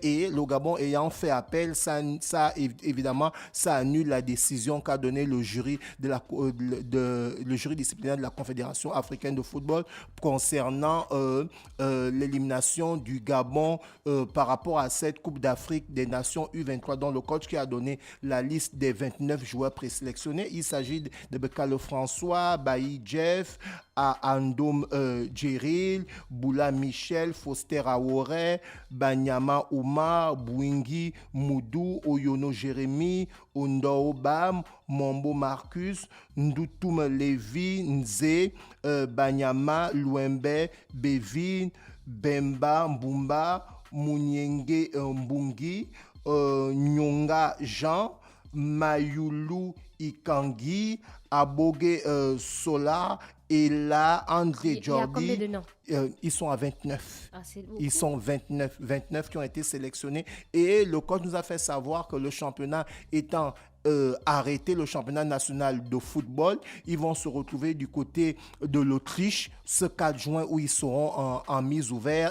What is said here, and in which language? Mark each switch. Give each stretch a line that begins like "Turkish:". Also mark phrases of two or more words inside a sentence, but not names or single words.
French: Et le Gabon ayant fait appel, ça évidemment, ça annule la décision qu'a donnée le jury le jury disciplinaire de la Confédération africaine de football concernant l'élimination du Gabon par rapport à cette Coupe d'Afrique des Nations U23, dont le coach qui a donné la liste des 29 joueurs présélectionnés. Il s'agit de Bekalo François, Bailly Jeff, à Andom Djeril, Boula Michel, Foster Aore, Banyama Ouma, Bouingi Moudou, Oyono Jérémy, Ondo Bam, Mombo Marcus, Ndoutoum Lévi, Nze, Banyama, Louembe, Bevin, Bemba, Mbumba, Mounienge Mbungi, Nyonga Jean, Mayulu Ikangi, Aboge Sola, et là, André Jordi. Il y a combien de noms? Ils sont à 29. Ah, Ils sont 29 qui ont été sélectionnés. Et le coach nous a fait savoir que le championnat étant arrêté, le championnat national de football, ils vont se retrouver du côté de l'Autriche ce 4 juin où ils seront en mise ouverte.